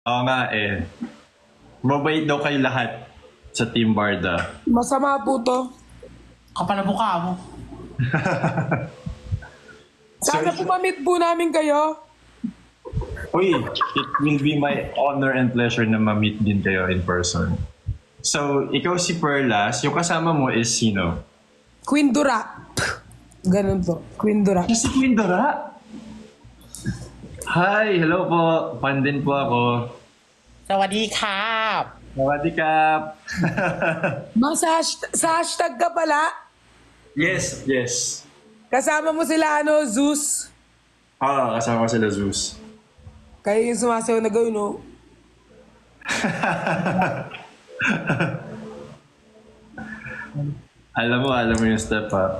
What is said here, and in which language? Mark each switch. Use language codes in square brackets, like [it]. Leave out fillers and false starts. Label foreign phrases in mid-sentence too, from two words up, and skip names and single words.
[tl] Oo nga eh. Mabait daw kayo lahat sa Team Barda. Masama po to. Kapal na mukha mo. Sana po ma-meet po namin kayo. Uy, [en] it will be my honor and pleasure [tl] na ma-meet din kayo [en] in person. [tl] So, ikaw si Perlas, yung kasama mo is sino? Queen Dura. Ganun po. Queen Dura. Si Queen Dora? [en] Hi, hello [tl] po. Fan din po ako. [th] สวัสดีครับ Sawadikap. [tl] Sa hashtag ka pala. [en] Yes, yes. [tl] Kasama mo sila Zeus. Kasama ko sila Zeus. Kayo yung sumasayaw na gawin, no? Alam mo yung [en] step up.